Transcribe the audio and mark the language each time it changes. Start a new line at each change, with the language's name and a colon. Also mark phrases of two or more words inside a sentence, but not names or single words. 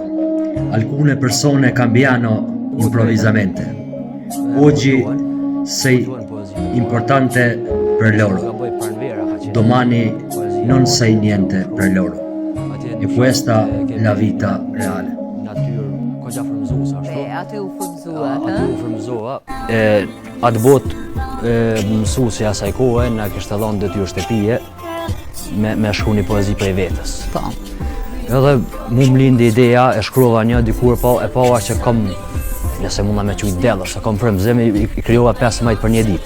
Italian: Alcune persone cambiano improvvisamente. Oggi sei importante per loro, domani non sei niente per loro. E questa è la vita reale.
Albanian: Aty u frymzuat, Atë botë mësuesja asaj kohe na kishte dhënë detyrë shtëpie me shkruaj një poezi prej vetës. po. Edhe mu më lindi ideja, e shkruava një dikur, e pava që kam, nëse munda me qujtë delë, se kam frymzim, i krijova 15 për një ditë.